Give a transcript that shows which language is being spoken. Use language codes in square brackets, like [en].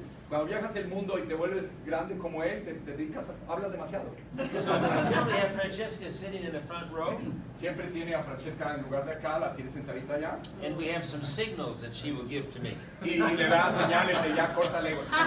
[es] Cuando viajas el mundo y te vuelves grande como él, te dedicas, hablas demasiado. [en] So I generally have Francesca sitting in the front row. [es] Siempre tiene a Francesca en lugar de acá, la tiene sentadita allá. [en] And we have some signals that she will give to me. [es] Y le da señales de ya córtale.